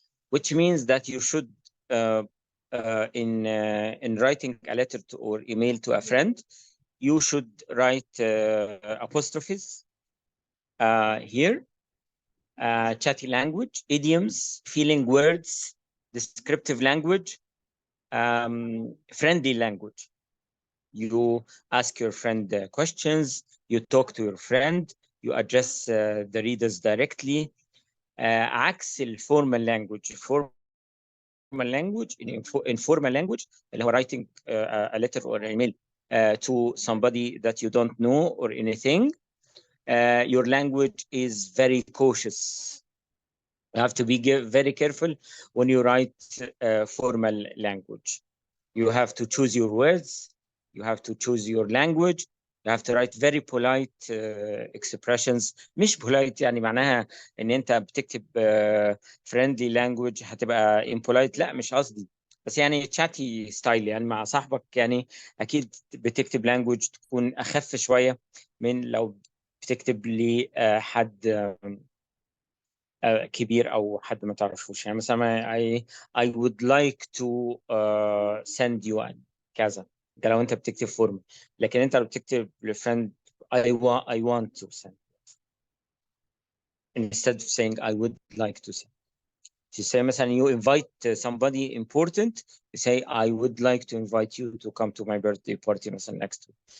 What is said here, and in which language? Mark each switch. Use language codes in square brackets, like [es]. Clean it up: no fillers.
[en] Which means that you should in writing a letter to, or email to a friend, you should write apostrophes here, chatty language, idioms, feeling words, descriptive language, friendly language. You ask your friend questions, you talk to your friend, you address the readers directly. [ar] عكس الفورمال language. [en] Formal language, in informal language, [ar] اللي هو [en] writing a letter or an email to somebody that you don't know or anything, your language is very cautious. You have to be very careful when you write formal language. You have to choose your words. You have to choose your language. You have to write very polite expressions. [ar] مش polite يعني معناها ان انت بتكتب friendly language هتبقى impolite. لا، مش قصدي. بس يعني chatty style، يعني مع صاحبك يعني اكيد بتكتب language تكون اخف شويه من لو بتكتب لحد كبير او حد ما تعرفوش. يعني مثلا [en] I would like to send you an [ar] كذا، ده لو انت بتكتب فورم. لكن انت لو بتكتب لفريند [en] I want to send instead of saying I would like to send. You say مثلا you invite somebody important, you say I would like to invite you to come to my birthday party مثلا next week.